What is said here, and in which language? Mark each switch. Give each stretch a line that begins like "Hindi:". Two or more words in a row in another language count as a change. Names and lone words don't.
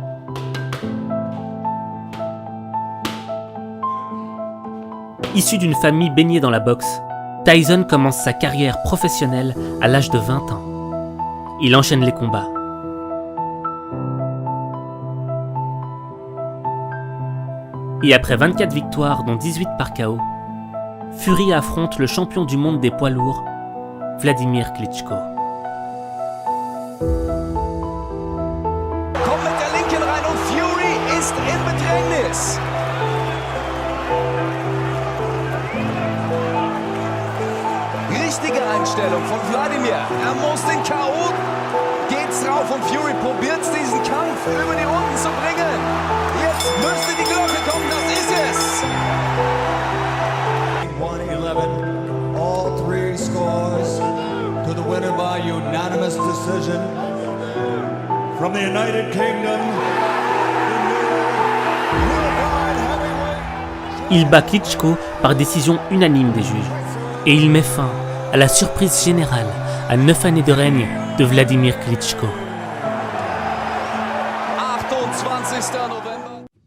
French: Issu d'une famille baignée dans la boxe, Tyson commence sa carrière professionnelle à l'âge de 20 ans. Il enchaîne les combats. Et après 24 victoires, dont 18 par KO, Fury affronte le champion du monde des poids lourds, Wladimir Klitschko.
German: Kommt mit der linken rein und Fury ist in Bedrängnis. Richtige Einstellung von Wladimir. Er muss den K.O. Geht's drauf und Fury probiert's, diesen Kampf über die Runden zu bringen. Jetzt müsste die Glocke kommen, das ist es.
English: 1-11, all 3 scores to the winner by unanimous decision from the United Kingdom.
French: Il bat Klitschko par décision unanime des juges. Et il met fin à la surprise générale à 9 années de règne de Wladimir Klitschko.
German: 28. November.